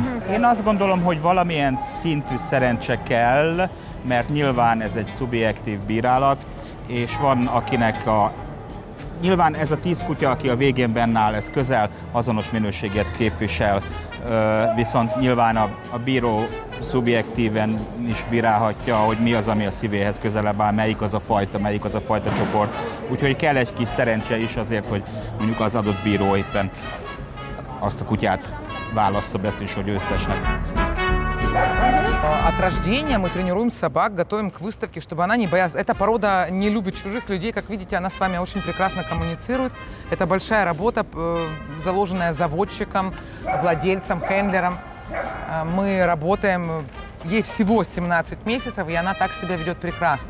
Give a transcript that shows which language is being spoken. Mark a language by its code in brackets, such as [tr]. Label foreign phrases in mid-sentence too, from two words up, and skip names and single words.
[hu] Én azt gondolom, hogy valamilyen szintű szerencse kell, mert nyilván ez egy szubjektív bírálat, és van akinek nyilván ez a 10 kutya, aki a végén benne áll, ez közel azonos minőséget képvisel, viszont nyilván a bíró szubjektíven is bírálhatja, hogy mi az, ami a szívéhez közelebb áll, melyik az a fajta csoport. Úgyhogy kell egy kis szerencse is azért, hogy mondjuk az adott bíró éppen azt a kutyát válassza biztos, hogy győztesnek. [ru] От рождения мы тренируем собак, готовим к выставке, чтобы она не боялась. Эта порода не любит чужих людей. Как видите, она с вами очень прекрасно коммуницирует. Это большая работа, заложенная заводчиком, владельцем, хендлером. Мы работаем, ей всего 17 месяцев, и она так себя ведет прекрасно.